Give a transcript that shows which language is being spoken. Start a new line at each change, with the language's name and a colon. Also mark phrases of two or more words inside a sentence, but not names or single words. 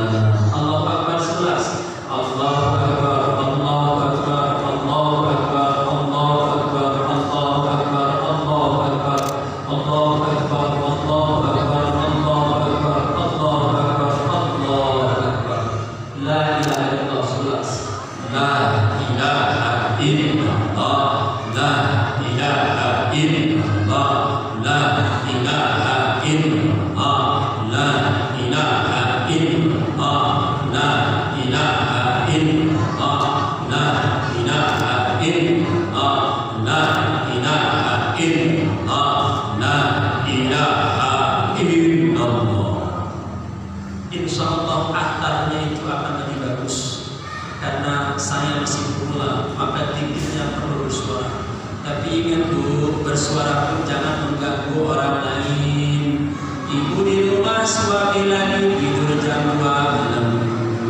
Arabic: الله أكبر 11. الله أكبر، الله أكبر، الله أكبر، الله أكبر، الله أكبر، الله أكبر، الله أكبر، الله أكبر، الله أكبر، الله أكبر، الله أكبر. لا إله إلا الله 11. لا إله إلا الله، لا إله إلا الله، لا إله إلا الله، لا إله إلا الله، لا إله إلا الله، لا إله إلا الله، لا إله إلا الله، لا إله إلا الله. إن شاء الله
Indonesian: akhtarnya itu akan lebih bagus karena saya masih pemula, maka tingginya perlu bersuara. Tapi ingat Bu, bersuara pun jangan mengganggu orang lain. Ibu di rumah suami lagi tidur jam 2 malam.